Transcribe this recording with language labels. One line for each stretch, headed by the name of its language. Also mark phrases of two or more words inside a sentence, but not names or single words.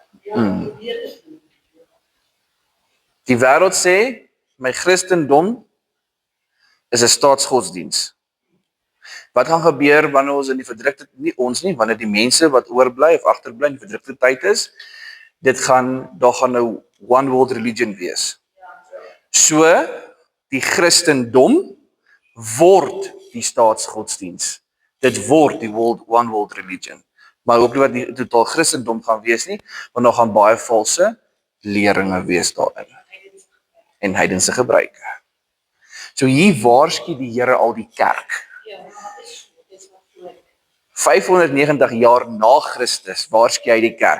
Afrikaans: Die wêreld sê, my Christendom is 'n staatsgodsdiens. Wat gaan gebeur wanneer ons in die verdrukte, nie ons nie, wanneer die mense wat oorbly of agterbly in die verdrukte tyd is, daar gaan 'n
English: one world religion
Afrikaans: wees. So, die Christendom word die staatsgodsdiens. Dit word die
English: one world religion.
Afrikaans: Maar ook nie wat die totaal Christendom gaan wees nie, want daar gaan baie valse leringe wees daarin. En heidense gebruike. So hier waarsku die Here al die kerk. Ja, dis wat voor. 590 jaar na Christus waarsku hy die kerk.